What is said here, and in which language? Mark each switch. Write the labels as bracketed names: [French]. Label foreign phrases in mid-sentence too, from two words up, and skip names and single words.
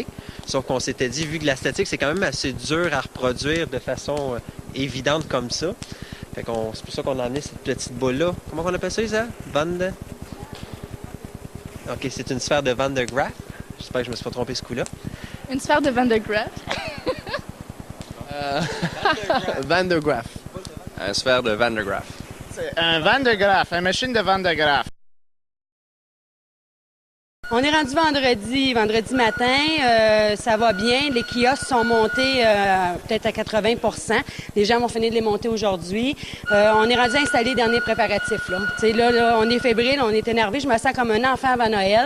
[French] Sauf qu'on s'était dit, vu que la statique, c'est quand même assez dur à reproduire de façon évidente comme ça. C'est pour ça qu'on a amené cette petite boule-là. Comment on appelle ça, Isa? OK, c'est une sphère de Van der Graaf. J'espère que je me suis pas trompé ce coup-là. Une sphère de Van der Graaf. Van der Graaf. Une sphère de Van der Graaf. C'est un Van der Graaf, une machine de Van der Graaf. On est rendu vendredi matin. Ça va bien. Les kiosques sont montés peut-être à 80 %. Les gens vont finir de les monter aujourd'hui. On est rendu installé les derniers préparatifs. Là, on est fébrile, on est énervé. Je me sens comme un enfant avant Noël.